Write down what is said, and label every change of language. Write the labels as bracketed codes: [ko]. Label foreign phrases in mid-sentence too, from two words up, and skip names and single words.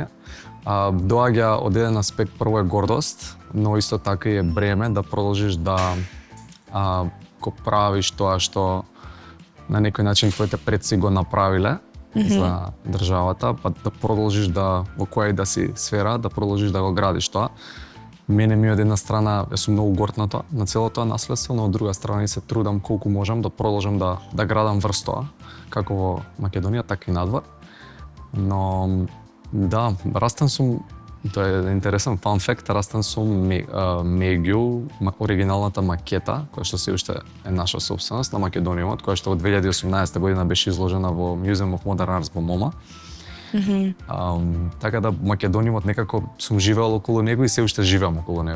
[mk] Доаѓа од еден аспект, прво е гордост, но исто така и е бреме да продолжиш да го правиш тоа што на некој начин твоите предци го направиле за државата, па да продолжиш да во која и да си сфера, да продолжиш да го градиш тоа. Мене ми од една страна сум многу горд на целото тоа наследство, но од друга страна и се трудам колку можам да продолжам да градам врз тоа, како во Македонија, така и надвор. Но да, растен сум, тоа е интересен [en] fun fact, [mk] растен сум меѓу оригиналната макета, која што се уште е наша собственост на Македониумот, која што во 2018 година беше изложена во Museum of Modern Arts во МОМА. Така да Македониумот некако сум живеел околу него и се уште живеам околу него.